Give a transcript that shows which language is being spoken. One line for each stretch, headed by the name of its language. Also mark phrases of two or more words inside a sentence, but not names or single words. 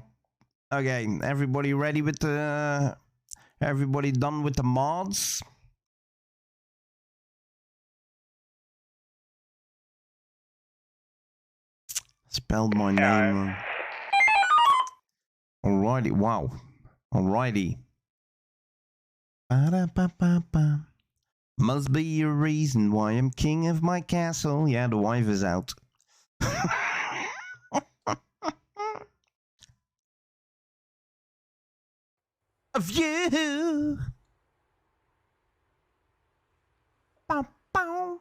English: Okay, everybody ready with the... Everybody done with the mods? Spelled my name wrong. Alrighty, wow. Alrighty. Ba-da-ba-ba-ba. Must be a reason why I'm king of my castle. Yeah, the wife is out. Of you. Bow, bow.